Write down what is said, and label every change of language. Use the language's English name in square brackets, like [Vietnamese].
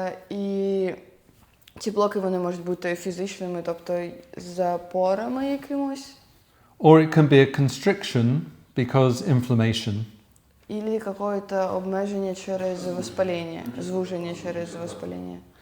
[Ukrainian] І ці блоки вони можуть бути фізичними, тобто запорами якимось. [English] Or it can be a constriction because inflammation. [Russian] Или какое-то [Ukrainian] обмеження через воспалення, звуження через воспалення.